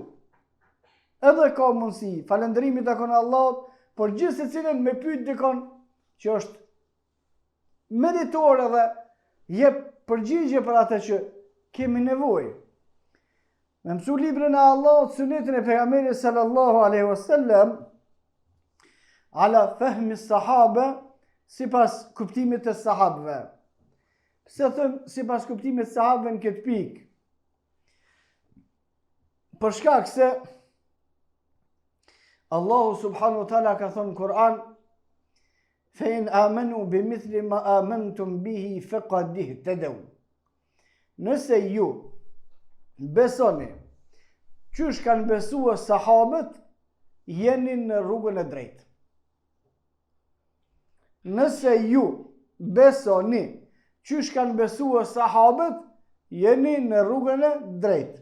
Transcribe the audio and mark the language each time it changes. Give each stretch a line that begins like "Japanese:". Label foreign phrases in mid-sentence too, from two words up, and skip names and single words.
Albanian: Edhe ka mundësi, falëndërimi takon Allahut, por gjithë se cilën me pyet dikon që është meritor edhe jep përgjigje për atë që kemi nevojë. Me mësu librin e Allahut, sunetin e pejgamberit
Arabic: صلى الله عليه وسلم, على فهم الصحابة,
Albanian: sipas kuptimit të sahabëve. Pse them sipas kuptimit të sahabëve në këtë pikë? Për shkak se Allahu
Arabic: سبحانه وتعالى
Albanian: ka thonë në Kur'an,
Arabic: فَإِنْ آمَنُوا بِمِثْلِ مَا آمَنْتُمْ بِهِ فَقَدْ اهْتَدَوْا.
Albanian: Nëse ju besoni qysh kanë besua sahabët, jeni në rrugën e drejtë. Nëse ju besoni qysh kanë besua sahabët, jeni në rrugën e drejtë.